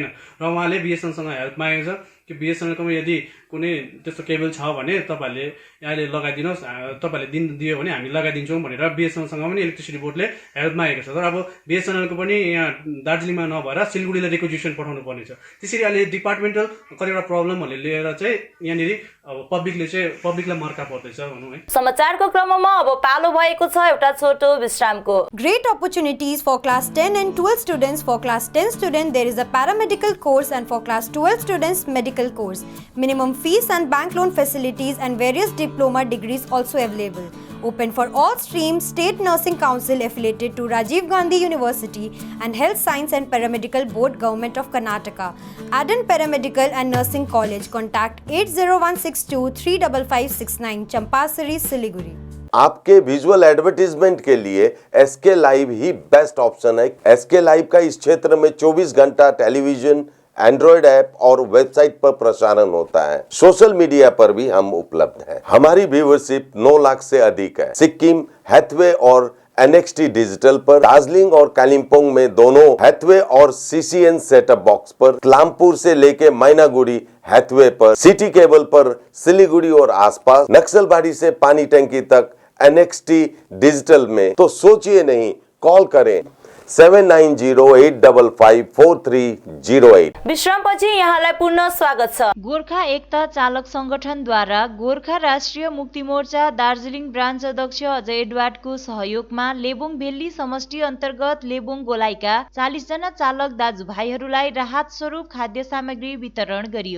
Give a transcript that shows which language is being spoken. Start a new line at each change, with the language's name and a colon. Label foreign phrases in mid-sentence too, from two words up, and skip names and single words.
Nepali: र उहाँले बिएसएनएलसँग हेल्प मागेको छ कि बिएसएनएलकोमा यदि कुनै त्यस्तो केबल छ भने तपाईँहरूले अहिले लगाइदिनुहोस्, तपाईँहरूले दियो भने हामी लगाइदिन्छौँ भनेर बिएसएनएलसँग पनि इलेक्ट्रिसिटी बोर्डले हेल्प मागेको छ। तर अब बिएसएनएलको पनि यहाँ दार्जिलिङमा नभएर सिलगढीलाई रिक्वेजिसन पठाउनु पर्ने छ। त्यसरी अहिले डिपार्टमेन्टल कतिवटा प्रब्लमहरूले लिएर चाहिँ यहाँनिर अब पब्लिकलाई मर्का पर्दैछ भनौँ है। समाचारको क्रममा अब पालो भएको छ एउटा छोटो विश्रामको।
English: Great opportunities for class 10 and 12 students. For class 10 student there is a paramedical course, and for class 12 students medical course. Minimum fees and bank loan facilities and various diploma degrees also available. Open for all streams. State Nursing Council affiliated to Rajiv Gandhi University and Health Science and Paramedical Board, Government of Karnataka. Adan Paramedical and Nursing College. Contact 80162 35569, Champasari, Siliguri.
Hindi: आपके
English: visual advertisement
Hindi: के लिए एसके लाइव ही
English: best option
Hindi: है। एसके लाइव का इस क्षेत्र में 24 घंटा टेलीविजन,
English: Android app
Hindi: और वेबसाइट पर प्रसारण होता है।
English: social media
Hindi: पर भी हम उपलब्ध हैं। हमारी व्यूवरशिप 9 लाख से अधिक है। सिक्किम, हैथवे और NXT डिजिटल पर, दार्जिलिंग और कालिम्पोंग में दोनों हैथवे और CCN
English: setup box
Hindi: पर, क्लामपुर से लेके मैनागुड़ी हैथवे पर, सिटी केबल पर सिलीगुड़ी और आसपास, नक्सलबाड़ी से पानी टंकी तक NXT डिजिटल में। तो सोचिए नहीं, कॉल करें 7908554308।
Nepali: विश्रामपछि यहाँलाई पुनः स्वागत छ। गोर्खा एकता चालक संगठनद्वारा गोर्खा राष्ट्रिय मुक्ति मोर्चा दार्जिलिङ ब्रान्च अध्यक्ष अजय एडवर्डको सहयोगमा लेबोङ भेल्ली समष्टि अन्तर्गत लेबोङ गोलाइका 40 जना चालक दाजुभाइहरूलाई राहत स्वरूप खाद्य सामग्री वितरण गरियो।